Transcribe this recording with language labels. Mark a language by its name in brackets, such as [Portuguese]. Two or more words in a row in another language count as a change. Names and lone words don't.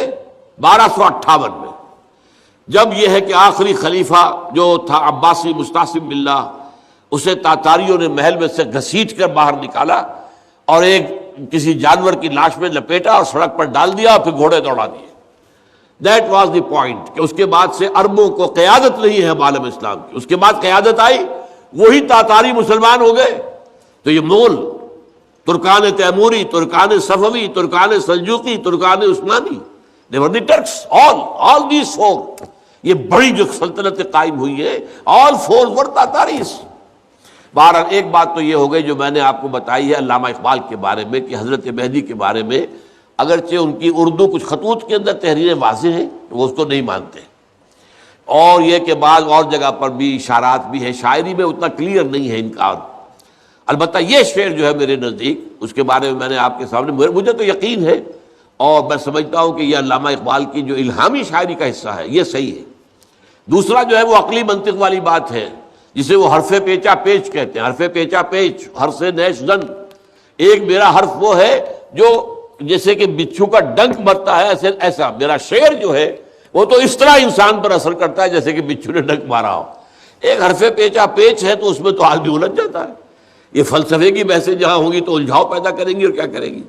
[Urdu] 1258 میں, جب یہ ہے کہ آخری خلیفہ جو تھا عباسی مستعصم باللہ, اسے تاتاریوں نے محل میں سے گھسیٹ کر باہر نکالا اور ایک کسی جانور کی لاش میں لپیٹا اور سڑک پر ڈال دیا, اور پھر گھوڑے دوڑا دیے. [English] That was the point [Urdu] کہ اس کے بعد سے عربوں کو قیادت نہیں ہے عالم اسلام کی. اس کے بعد قیادت آئی, وہی تاتاری مسلمان ہو گئے. تو یہ مغل, ترکان تیموری, ترکان صفوی, ترکان سلجوقی, ترکان عثمانی, [English] they were the Turks, all these 4, [Urdu] یہ بڑی جو سلطنت قائم ہوئی ہے, [English] all 4 were Tataris. [Urdu] بہرحال ایک بات تو یہ ہو گئی جو میں نے آپ کو بتائی ہے علامہ اقبال کے بارے میں کہ حضرت مہدی کے بارے میں اگرچہ ان کی اردو کچھ خطوط کے اندر تحریریں واضح ہیں وہ اس کو نہیں مانتے، اور یہ کہ بعض اور جگہ پر بھی اشارات بھی ہیں، شاعری میں اتنا کلیئر نہیں ہے انکار۔ البتہ یہ شعر جو ہے میرے نزدیک اس کے بارے میں نے آپ کے سامنے مجھے تو یقین ہے اور میں سمجھتا ہوں کہ یہ علامہ اقبال کی جو الہامی شاعری کا حصہ ہے یہ صحیح ہے۔ دوسرا جو ہے وہ عقلی منطق والی بات ہے جسے وہ حرف پیچا پیچ کہتے ہیں، حرف پیچا پیچ، حرف نیش زن۔ ایک میرا حرف وہ ہے جو جیسے کہ بچھو کا ڈنک مرتا ہے، ایسا میرا شعر جو ہے وہ تو اس طرح انسان پر اثر کرتا ہے جیسے کہ بچھو نے ڈنک مارا ہو۔ ایک حرف پیچا پیچ ہے تو اس میں تو آدمی الجھ جاتا ہے۔ یہ فلسفے کی بحثیں جہاں ہوں گی تو الجھاؤ پیدا کریں گی اور کیا کریں گی۔